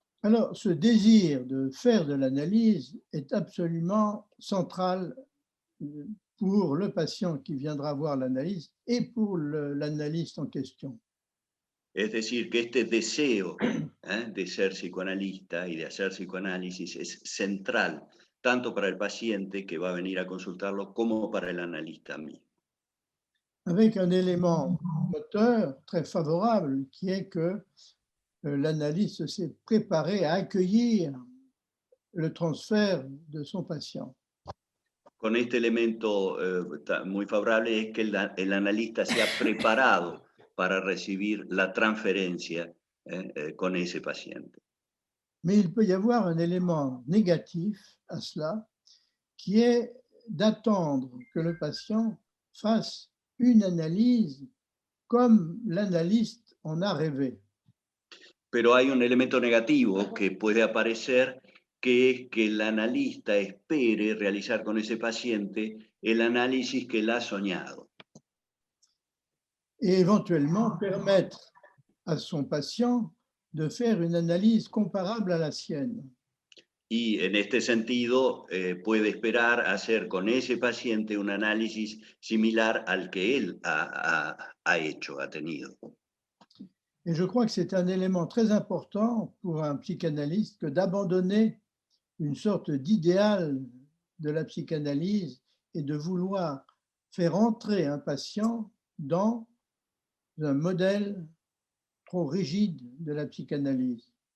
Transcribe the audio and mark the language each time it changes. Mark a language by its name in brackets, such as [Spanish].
[French] Alors, ce désir de faire de l'analyse est absolument central pour le patient qui viendra voir l'analyse et pour l'analyste en question. [Spanish] Es decir, que este deseo de ser psicoanalista y de hacer psicoanálisis es central, tanto para el paciente que va a venir a consultarlo como para el analista mismo. [French] Avec un élément moteur très favorable qui est que l'analyste s'est préparé à accueillir le transfert de son patient. [Spanish] Con este elemento muy favorable es que el analista se ha preparado para recibir la transferencia con ese paciente. [French] Mais il peut y avoir un élément négatif à cela, qui est d'attendre que le patient fasse une analyse comme l'analyste en a rêvé. [Spanish] Pero hay un elemento negativo que puede aparecer, que es que el analista espere realizar con ese paciente el análisis que él ha soñado. [French] et éventuellement permettre à son patient de faire une analyse comparable à la sienne. [Spanish] Y en este sentido, puede esperar hacer con ese paciente un análisis similar al que él ha hecho, ha tenido. [French] Et je crois que c'est un élément très important pour un psychanalyste que d'abandonner une sorte d'idéal de la psychanalyse et de vouloir faire entrer un patient dans un modèle trop rigide de la psychanalyse.